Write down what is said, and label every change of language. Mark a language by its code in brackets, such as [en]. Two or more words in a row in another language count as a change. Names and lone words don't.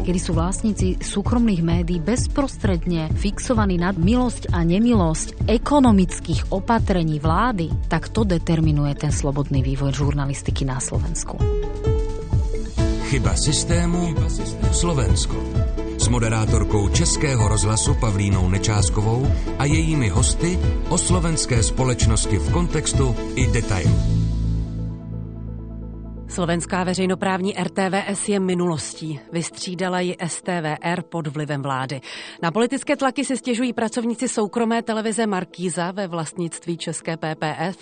[sk] Kedy sú vlastníci súkromných médií bezprostredne fixovaní na milosť a nemilosť ekonomických opatrení vlády, tak to determinuje ten slobodný vývoj žurnalistiky na Slovensku. Chyba systému Slovensko. [cs] S moderátorkou Českého rozhlasu Pavlínou Nečáskovou a jejími hosty o slovenské společnosti v kontextu i detailu. Slovenská veřejnoprávní RTVS je minulostí. Vystřídala ji STVR pod vlivem vlády. Na politické tlaky se stěžují pracovníci soukromé televize Markíza ve vlastnictví české PPF.